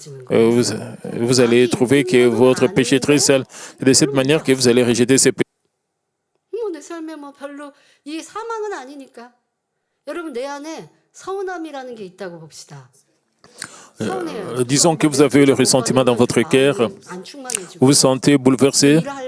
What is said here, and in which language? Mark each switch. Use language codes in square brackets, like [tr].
[fr] Vous allez trouver que votre péché est très sale. C'est de cette manière que vous allez rejeter ces péchés. [ko] 내 삶에 뭐 별로 이 사망은 아니니까. 여러분 내 안에 서운함이라는 게 있다고 봅시다. [fr] Disons que vous avez le ressentiment dans votre cœur, vous vous sentez bouleversé.